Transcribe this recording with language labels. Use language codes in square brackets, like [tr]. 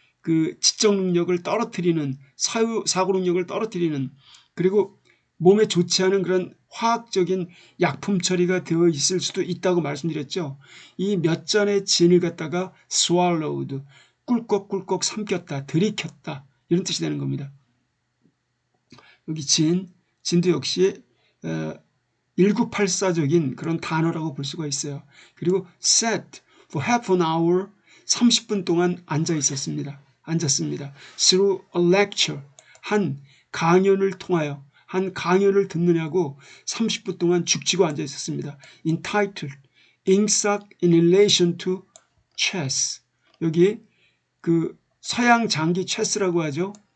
[ko] 그 지적 능력을 떨어뜨리는 사고 능력을 떨어뜨리는 그리고 몸에 좋지 않은 그런 화학적인 약품 처리가 되어 있을 수도 있다고 말씀드렸죠. 이 몇 잔의 진을 갖다가 swallowed, 꿀꺽꿀꺽 삼켰다, 들이켰다 이런 뜻이 되는 겁니다. 여기 진도 역시 1984적인 그런 단어라고 볼 수가 있어요. 그리고 [en] sat for half an hour, [ko] 30분 동안 앉았습니다. [en] through a lecture, [ko] 한 강연을 통하여 한 강연을 듣느냐고 30분 동안 죽치고 앉아 있었습니다. [en] entitled ingsak in relation to chess. [ko] 여기 그 서양 장기 체스라고 하죠.